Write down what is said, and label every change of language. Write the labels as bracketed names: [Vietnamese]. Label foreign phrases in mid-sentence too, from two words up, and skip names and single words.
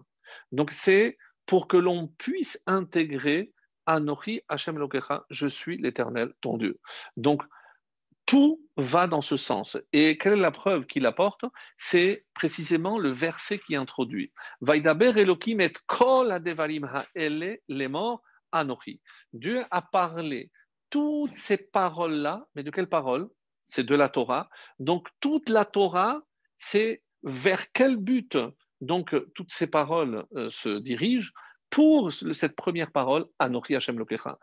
[French] Donc c'est pour que l'on puisse intégrer [Hebrew] אנוכי ה' אלוקיך, [French] je suis l'Éternel ton Dieu. Donc tout va dans ce sens. Et quelle est la preuve qu'il apporte? C'est précisément le verset qui introduit. [Hebrew] וידבר אלוהים את כל הדברים האלה לאמור אנוכי. [French] Dieu a parlé toutes ces paroles-là, mais de quelles paroles? C'est de la Torah. Donc toute la Torah, c'est vers quel but? Donc toutes ces paroles se dirigent pour cette première parole, [Hebrew] אנוכי ה' אלוקיך.